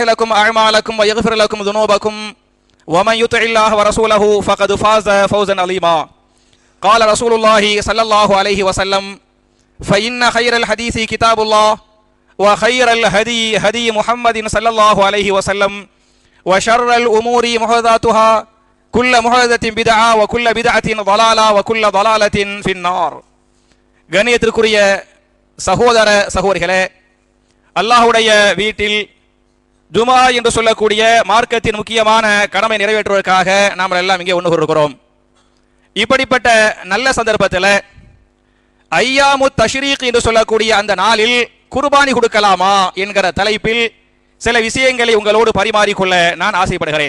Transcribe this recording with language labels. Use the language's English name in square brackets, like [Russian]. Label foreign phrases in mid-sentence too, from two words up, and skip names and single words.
[Arabic] لكم أعمالكم ويغفر لكم ذنوبكم ومن يطع الله ورسوله فقد فاز فوزا عظيما قال رسول الله صلى الله عليه وسلم فإن خير الحديث كتاب الله وخير الهدي هدي محمد صلى الله عليه وسلم وشر الأمور محدثاتها كل محدثة بدعة وكل بدعة ضلالة وكل ضلالة في النار. [Tamil] கண்ணியத்திற்குரிய சகோதர சகோதரிகளே, அல்லாஹ்வுடைய வீட்டில் ஜுமா என்று சொல்லக்கூடிய மார்க்கத்தின் முக்கியமான கடமை நிறைவேற்றுவதற்காக நாம் எல்லாம் இங்கே ஒன்று கூறுகிறோம். இப்படிப்பட்ட நல்ல சந்தர்ப்பத்தில் [Arabic] أيام التشريق [Tamil] என்று சொல்லக்கூடிய அந்த நாளில் குர்பானி கொடுக்கலாமா என்கிற தலைப்பில் சில விஷயங்களை உங்களோடு பரிமாறிக்கொள்ள நான் ஆசைப்படுகிறேன்.